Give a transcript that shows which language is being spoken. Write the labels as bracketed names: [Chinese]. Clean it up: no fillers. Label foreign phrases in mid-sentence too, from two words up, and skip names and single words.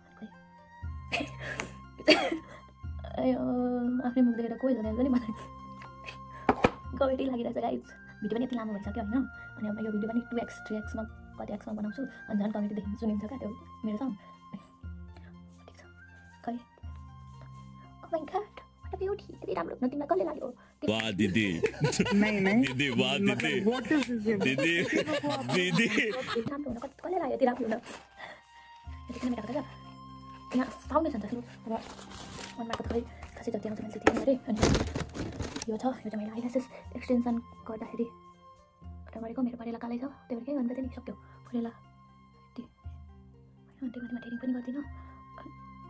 [Nepali] आफ्नै मुख देखेर कोही जान्छ नि मलाई कमेडी लागिरहेछ गाइज भिडियो पनि यति लामो भइसक्यो होइन अनि अब यो भिडियो पनि 2x 3xमा कति एक्समा बनाउँछु अनि झन् कमेडी देखिनु सुनिन्छ क्या त्यो मेरो साउन्ड ठिक छ खै [English] oh my god what a beauty [Nepali] यति राम्रो न तिमीलाई कसले लाग्यो वाह दीदी दीदी वाह दीदी [English] what is this [Nepali] दीदी राम्रो हुन कसले लाग्यो यति राम्रो हुन यति किन मेटाएको छ यहाँ फाउन्डेसन छ सुरु अब अनुहारको थोरै खासै जति आउँछ मैले त्यति गरेँ अनि यो छ यो चाहिँ मैले [English] eyelashes extension [Nepali] गर्दाखेरि गरेको मेरो परेला कालै छ त्यही भएर के गर्नु पर्छ नि सक्यो परेला यति होइन त्यो माथि टेरिङ पनि गर्दिनँ